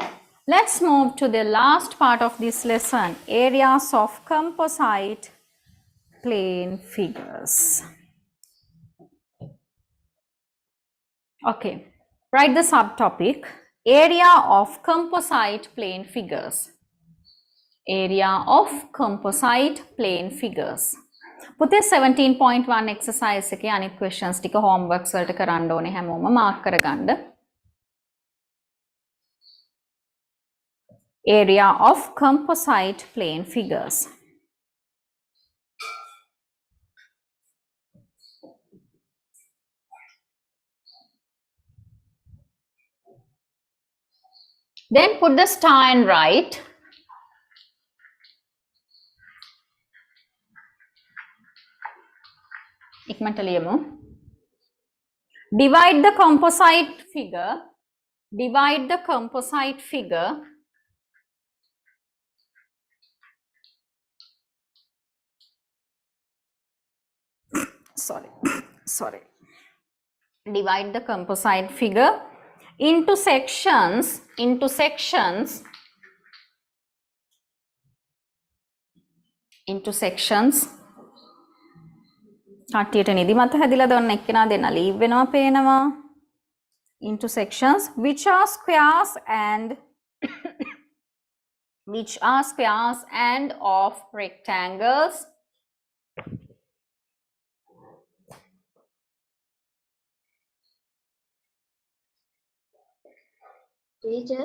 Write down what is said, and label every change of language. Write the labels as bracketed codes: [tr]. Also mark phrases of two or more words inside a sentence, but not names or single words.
[en] Let's move to the last part of this lesson, areas of composite plane figures. Okay, write the subtopic, area of composite plane figures. Area of composite plane figures. [si] පුතේ 17.1 exercise එකේ අනිත් questions ටික homeworks වලට කරන්න ඕනේ හැමෝම mark කරගන්න. [en] Area of composite plane figures. Then put the star and write. [si] ඉක්මනට ලියමු. [en] Divide the composite figure. Divide the composite figure sorry. Divide the composite figure into sections. [si] කට්ටියට නිදිමත හැදිලාද ඔන්න එක්කෙනා දෙන්න ලීව් වෙනවා පේනවා. [en] Into sections which are squares and of rectangles. Teacher,